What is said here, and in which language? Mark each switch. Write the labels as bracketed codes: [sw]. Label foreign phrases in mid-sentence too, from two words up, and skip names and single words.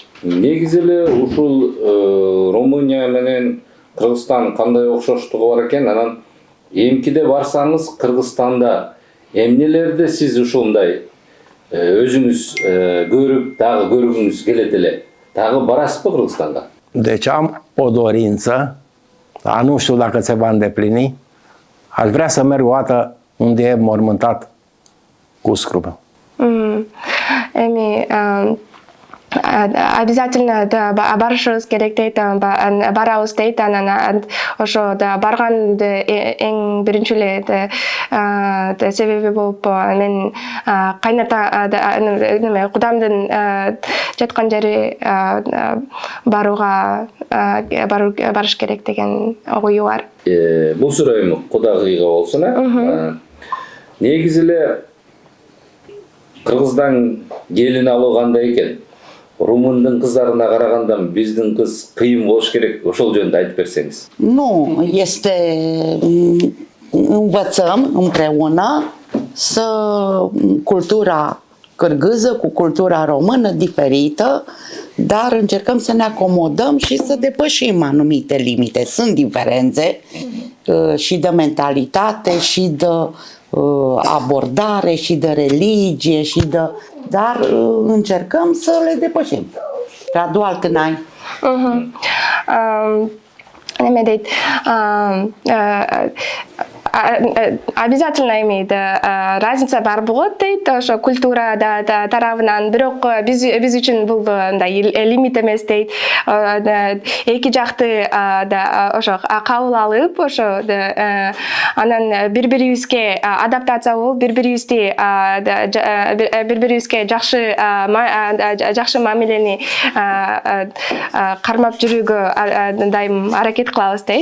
[ky] Негизи эле ушул Румыния менен Кыргызстан кандай окшоштугу бар экен? Анан эмкиде барсаңыз Кыргызстанда эмнелерди сиз ушундай өзүңүз көрүп, дагы көргүңүз келет эле? Дагы барасызбы Кыргызстанга? [ro] Deci am o dorință, dar nu știu dacă se va îndeplini. Aș vrea să merg o dată unde e mormântat cuscul meu. [ky] Обязательно барышыбыз керек дейт, барабыз дейт. Анан ошо барганды эң биринчи эле себеби болуп мен кайната кудамдын жаткан жери барыш керек деген ою бар. Бул сурооюм кудагыйга болсун, негизи эле Кыргыздан келин алуу кандай экен? Румындын кыздарына карагандан биздин кыз кыйын болуш керек. Ошол жөнүндө айтып берсеңиz. [ro] Nu, este învățăm împreună cultura cârgâză cu cultura română diferită, dar încercăm să ne acomodăm și să depășim anumite limite. Sunt diferențe și de mentalitate și de abordare și de religie dar încercăm să le depășim. Gradual când ai. [ky] Неме дейт, [ru] обязательно имеет разница [ky] бар болот дейт, ошо культура тарабынан. Бирок биз үчүн бул лимит эмес дейт. Эки жакты ошо кабыл алып, ошо анан бири-бирибизге адаптация болуп, бири-бирибизге жакшы мамилени кармап жүрүүгө дайым аракет кылабыз дейт.